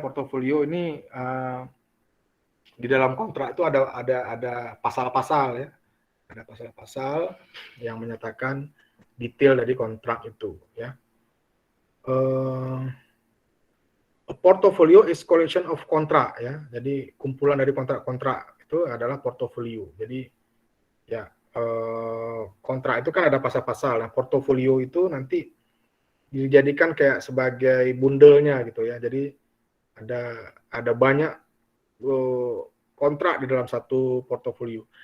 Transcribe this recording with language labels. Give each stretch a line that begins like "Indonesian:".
Indonesian: Portofolio ini di dalam kontrak itu ada pasal-pasal ya. Ada pasal-pasal yang menyatakan detail dari kontrak itu ya.
English: A portfolio is collection of contract ya.
Indonesian: Jadi kumpulan dari kontrak-kontrak itu adalah portfolio. Jadi ya kontrak itu kan ada pasal-pasal. Nah, portfolio itu nanti dijadikan kayak sebagai bundelnya gitu ya. Jadi ada banyak kontrak di dalam satu portofolio.